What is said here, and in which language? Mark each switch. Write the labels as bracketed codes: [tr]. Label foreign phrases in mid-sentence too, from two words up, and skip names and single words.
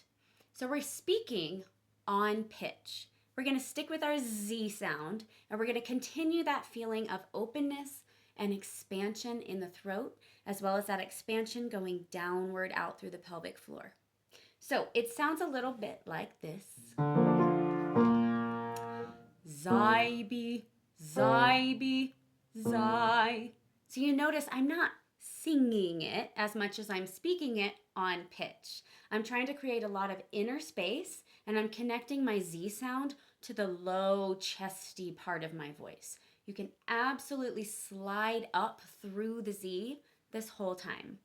[en] So we're speaking on pitch. We're going to stick with our Z sound, and we're going to continue that feeling of openness and expansion in the throat, as well as that expansion going downward out through the pelvic floor. So it sounds a little bit like this. Zybe, zybe, zy. So you notice I'm not singing it as much as I'm speaking it on pitch. I'm trying to create a lot of inner space, and I'm connecting my Z sound to the low, chesty part of my voice. You can absolutely slide up through the Z this whole time.